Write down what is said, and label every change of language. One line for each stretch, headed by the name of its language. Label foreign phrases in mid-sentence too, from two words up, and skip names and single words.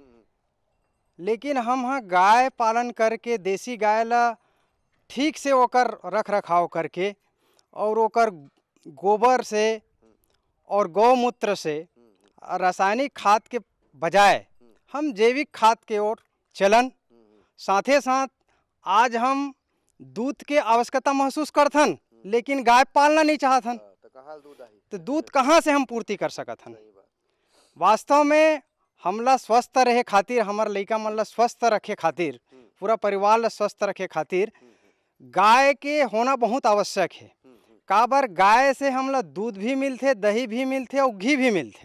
Chhattisgarhi: लेकिन हम हाँ गाय पालन करके देसी गाय ला ठीक से ओकर रख रखाव करके और ओकर गोबर से और गौमूत्र से रासायनिक खाद के बजाय हम जैविक खाद के ओर चलन। साथे साथ आज हम दूध के आवश्यकता महसूस करथन, लेकिन गाय पालना नहीं चाहथन, तो दूध कहाँ से हम पूर्ति कर सकत हन। वास्तव में हमला स्वस्थ रहे खातिर, हमार लइका मन ला स्वस्थ रखे खातिर, पूरा परिवार ला स्वस्थ रखे खातिर गाय के होना बहुत आवश्यक है। काबर गाय से हमला दूध भी मिलते, दही भी मिलते और घी भी मिलते।